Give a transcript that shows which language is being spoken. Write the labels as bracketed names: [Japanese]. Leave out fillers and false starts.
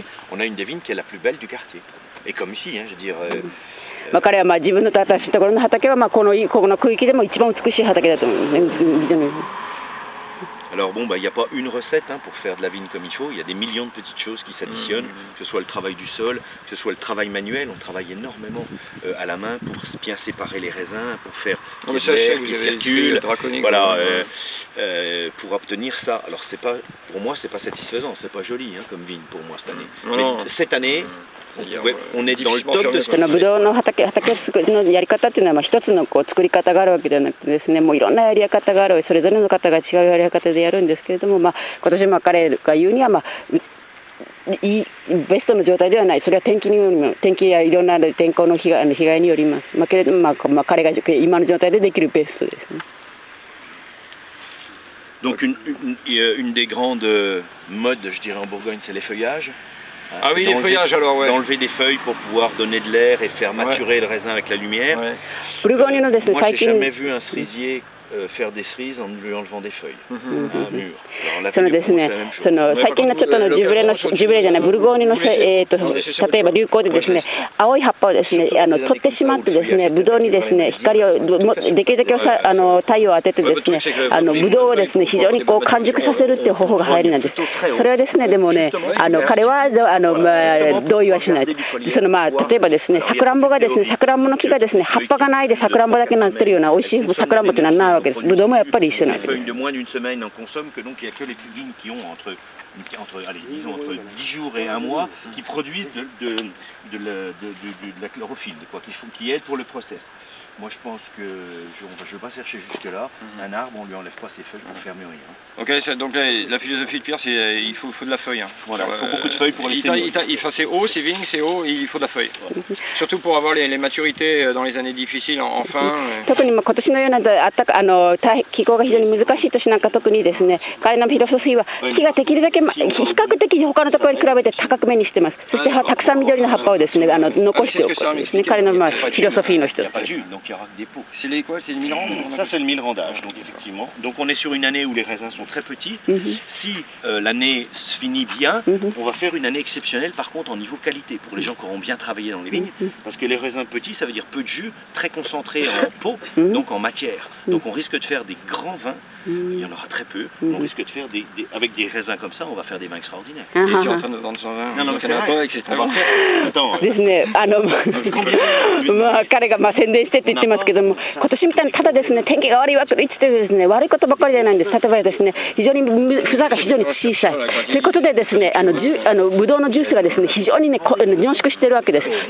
[French] On a une des vignes qui est la plus belle du quartier. Et comme ici, hein, je veux dire. [Japanese] 彼は自分のところの畑はこの区域でも一番美しい畑だと思いますね。 [French] Alors bon, il n'y a pas une recette pour faire de la vigne comme il faut, il y a des millions de petites choses qui s'additionnent, que ce soit le travail du sol, que ce soit le travail manuel, on travaille énormément à la main pour bien séparer les raisins, pour faire l'air qui circule, voilà, pour obtenir ça. Alors pour moi c'est pas satisfaisant, c'est pas joli comme vigne pour moi cette année. Mais cette année, on est dans le top de ce qu'on [Japanese] ブドウの畑を作るのやり方っていうのは一つの作り方があるわけではなくてですね、もういろんなやり方がある、それぞれの方が違うやり方でやるんですけれども、今年彼が言うにはベストの状態ではない、それは天気やいろんな天候の被害によります。けれども彼が今の状態でできるベストですね。 [French] Donc une des grandes modes, je dirais en Bourgogne, c'est les feuillages. Ah oui, les feuillages alors, ouais. D'enlever des feuilles pour pouvoir donner de l'air et faire maturer le raisin avec la lumière. Moi, j'ai jamais vu un cerisier faire des cerises en lui enlevant des feuilles. Un mur. [Japanese] そのですね、最近のちょっとジブレじゃない、ブルゴーニュの例えば流行でですね、青い葉っぱをですね取ってしまってですね、ブドウにですね光をできるだけ太陽を当ててですね、ブドウをですね非常に完熟させるっていう方法が入りなんです。それはですね、でもね、彼は同意はしない。例えばですね、さくらんぼがですね、さくらんぼの木がですね葉っぱがないでさくらんぼだけになってるような美味しいさくらんぼってのはないわけです。ブドウもやっぱり一緒なんです。 [French] Les feuilles de moins d'une semaine en consomment que donc il n'y a que les vignes qui ont entre 10 jours et un mois qui produisent de la chlorophylle, qui aide pour le process. Moi je pense que je ne vais pas chercher jusque là. Un arbre, on ne lui enlève pas ses feuilles pour faire mûrir. Ok, donc la philosophie de Pierre, c'est il faut de la feuille. Voilà, il faut beaucoup de feuilles pour les mûrir. C'est haut, c'est vignes, c'est haut, il faut de la feuille. Surtout pour avoir les maturités dans les années difficiles, enfin. [Japanese] 特に今年のような気候が非常に難しい年なんか特にですね、彼のフィロソフィーは木ができるだけ比較的他のところに比べて高く目にしてます。そしてたくさん緑の葉っぱをですね残しておくですね、彼のフィロソフィーの一つ。 [French] puis il n'y aura que des pots. C'est les quoi? C'est le milrand? Ça c'est le milrandage, donc effectivement. Donc on est sur une année où les raisins sont très petits. Si l'année se finit bien, on va faire une année exceptionnelle par contre en niveau qualité, pour les gens qui auront bien travaillé dans les vignes. Parce que les raisins petits, ça veut dire peu de jus, très concentré en pot, donc en matière. Donc on risque de faire des grands vins, il y en aura très peu. On risque de faire avec des raisins comme ça, on va faire des vins extraordinaires. Et tu es en train de vendre son vin? Non, c'est pas avec, c'est très bon. [Japanese] ですね、まあ彼が宣伝してって言ってますけども、今年みたいにただですね、天気が悪いわけで言ってですね、悪いことばっかりじゃないんです。例えばですね、非常に房が非常に小さい。そういうことでですね、ブドウのジュースがですね、非常にね、凝縮しているわけです。